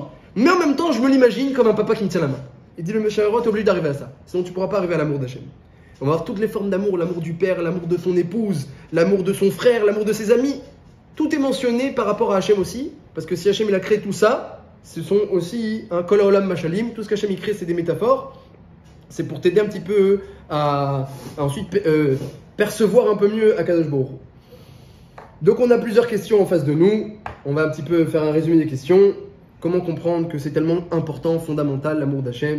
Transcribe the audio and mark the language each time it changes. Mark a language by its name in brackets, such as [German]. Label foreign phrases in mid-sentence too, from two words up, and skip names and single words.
[French] Mais en même temps, je me l'imagine comme un papa qui me tient la main. Il dit le Meshaerot, tu es obligé d'arriver à ça. Sinon, tu ne pourras pas arriver à l'amour d'Hachem. On va voir toutes les formes d'amour, l'amour du père, l'amour de son épouse, l'amour de son frère, l'amour de ses amis. Tout est mentionné par rapport à Hachem aussi. Parce que si Hachem il a créé tout ça, ce sont aussi un [Hebrew] כל העולם משלים. [French] Tout ce qu'Hachem il crée, c'est des métaphores. C'est pour t'aider un petit peu à ensuite percevoir un peu mieux [Hebrew] הקדוש ברוך הוא. [French] Donc on a plusieurs questions en face de nous. On va un petit peu faire un résumé des questions. Comment comprendre que c'est tellement important, fondamental, l'amour d'Hachem.